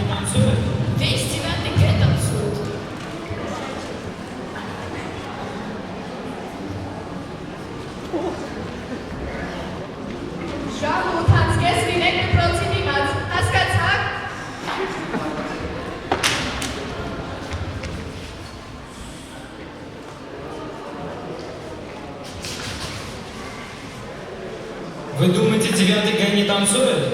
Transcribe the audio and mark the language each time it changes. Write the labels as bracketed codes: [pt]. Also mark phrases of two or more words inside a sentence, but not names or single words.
[ru] танцует? Весь 9 Г танцует. [hy] Ժան ու թանցկես լինեք դպրոցի դիմաց, հասկացաք? [ru] Вы думаете, 9 Г не танцует?